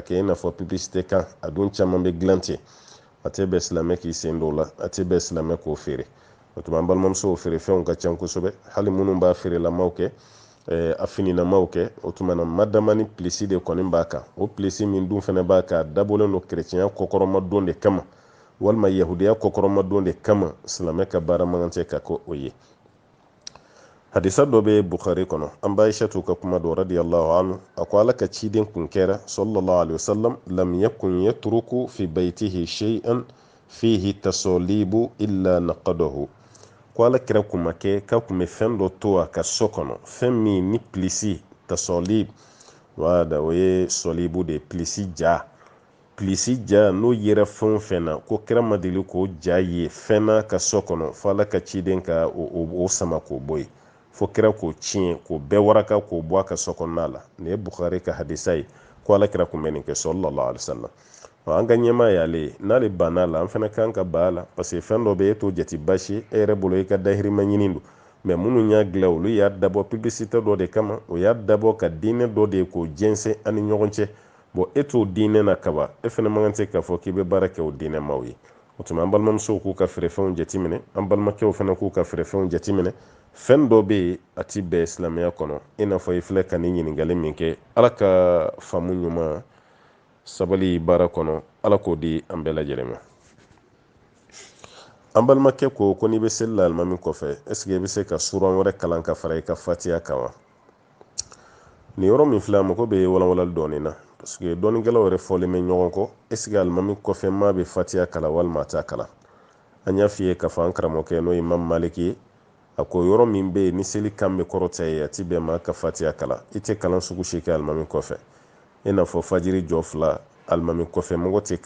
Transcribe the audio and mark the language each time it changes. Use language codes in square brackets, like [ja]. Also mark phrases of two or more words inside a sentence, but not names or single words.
[bm] kɛ i n'a fɔ publicité kan a dun caman bɛ dilan ten a tɛ bɛn silamɛ k'i sen don o la a tɛ bɛn silamɛ k'o feere o tuma an balimamusow feere fɛnw ka ca kosɛbɛ hali minnu b'a feerelamaw kɛ a fininamaw kɛ o tuma na madama ni pilisi de kɔni b'a kan o pilisi min dun fana b'a kan a dabɔlen don chrétienya kɔkɔrɔma don de kama walima yahudiya kɔkɔrɔma don de kama silamɛ ka baara man kan tɛ ka kɛ o ye hadisa dɔ bɛ Bukhari kɔnɔ an b'a Aishatu ka kuma dɔ [ar] رضي الله عنه [bm] a ko ala ka ciden kun kɛra [ar] صلى الله عليه وسلم لم يكن يترك في بيته شيئا فيه تصاليب إلا نقضه [bm] ko ala kira kun ma kɛ k'a kun bɛ fɛn dɔ to a ka so kɔnɔ fɛn min ni pilisi tasalib wala o ye sɔlibu de pilisi ja n'o yera fɛn o fɛn na ko kira ma deli k'o ja ye fɛn na ka so kɔnɔ fo ala ka ciden ka o sama k'o bɔ yen fo kira k'o tiɲɛ k'o bɛɛ waraka k'o bɔ a ka so kɔnɔna la nin ye Bukhari ka hadisa ye ko ala kira kun bɛ nin kɛ [ar] صلى الله عليه وسلم [bm] an ka ɲɛmaa y'ale ye n'ale banna la an fana kan ka ban a la [fr] parce que [bm] fɛn dɔ bɛ e t'o jate basi e yɛrɛ bolo i ka dahirimɛ ɲini don mais minnu y'a dilan olu y'a dabɔ publicité dɔ de kama o y'a dabɔ ka diinɛ dɔ de ye k'o jɛnsɛn an ni ɲɔgɔn cɛ bon e t'o diinɛ na kaba e fana man kan tɛ k'a fɔ k'i bɛ baara kɛ o diinɛ maaw ye o tuma an balimamusow k'u ka feerefɛnw jateminɛ an balimakɛw fana k'u ka feerefɛnw jateminɛ fɛn dɔ bɛ yen a ti bɛn silamɛya kɔnɔ i n'a fɔ i filɛ ka nin ɲininkali min kɛ ala ka faamu ɲuman sabali baara kɔnɔ ala k'o di an bɛɛ lajɛlen ma an balimakɛ ko n'i bɛ seli la alimami kɔfɛ [fr] est-ce que [bm] i bɛ se ka suran wɛrɛ kalan ka fara i ka fatiya kan wa nin yɔrɔ min filɛ a mako bɛ walawalali dɔɔnin na [fr] parce que [bm] dɔɔninkɛlaw yɛrɛ fɔlen bɛ ɲɔgɔn kɔ [fr] est-ce que [bm] alimami kɔfɛ maa bɛ fatiya kalan walima a t'a kalan an y'a f'i ye k'a fɔ an karamɔgɔkɛ n'o ye Imam Maliki ye a ko yɔrɔ min bɛ yen ni seli kan bɛ kɔrɔta ye a ti bɛn maa ka fatiya kalan i tɛ kalan sugu si kɛ alimami kɔfɛ i n'a fɔ fajiri jɔ 2 alimami kɔfɛ mɔgɔ tɛ